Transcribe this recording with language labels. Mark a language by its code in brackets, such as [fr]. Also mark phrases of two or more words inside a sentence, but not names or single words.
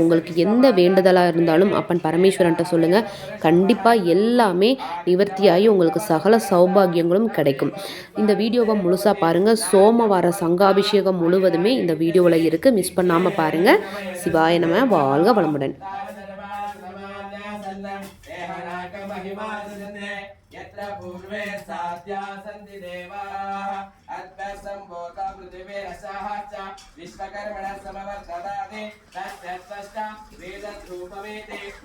[ta] உங்களுக்கு எந்த வேண்டுதலாக இருந்தாலும் அப்பன் பரமேஸ்வரன்ட்ட சொல்லுங்கள். கண்டிப்பாக எல்லாமே நிவர்த்தியாகி உங்களுக்கு சகல சௌபாகியங்களும் கிடைக்கும். இந்த வீடியோவை முழுசாக பாருங்கள். சோமவார சங்காபிஷேகம் முழுவதுமே இந்த வீடியோவில் இருக்குது, மிஸ் பண்ணாமல் பாருங்கள். சிவாய நம. வாழ்க வளமுடன். [sa] यत्र पूर्वे साध्या सन्ति देवाः अद्भसम्भूता पृथिवीरसः च विश्वकर्मणः समवर्तदाति तस्य वेदरूपमेति